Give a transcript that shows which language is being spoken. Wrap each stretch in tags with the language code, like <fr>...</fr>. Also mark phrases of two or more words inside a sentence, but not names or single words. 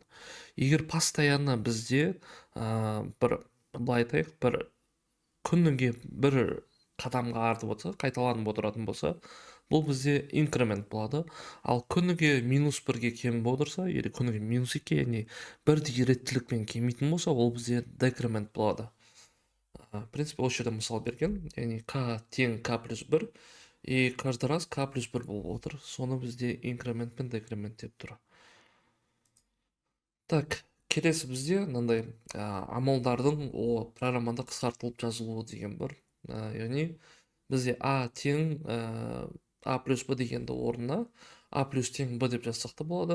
<kk>Егер постоянно бізде бір былай айтайық, бір күніге бір қадамға артып отырса, қайталанып отыратын болса, бұл бізде инкремент болады. Ал күніге -1-ге кем отырса, или күніге -2, яғни бірдей реттілікпен кемейтін болса, ол бізде декремент болады.</kk> <ru>В принципе,</ru> <kk>осы жерде мысал берген, яғни k тең k плюс 1,</kk> <ru>и каждый раз</ru> <kk>k плюс 1 болып отыр. Соны бізде инкремент пен декремент деп тұр. Так, келесі бізде мынандай амалдардың программада қысқартылып жазылуы деген бар. Яғни бізде a тең a плюс b дегенді орнына a плюс тең b деп жазсақ та болады.</kk>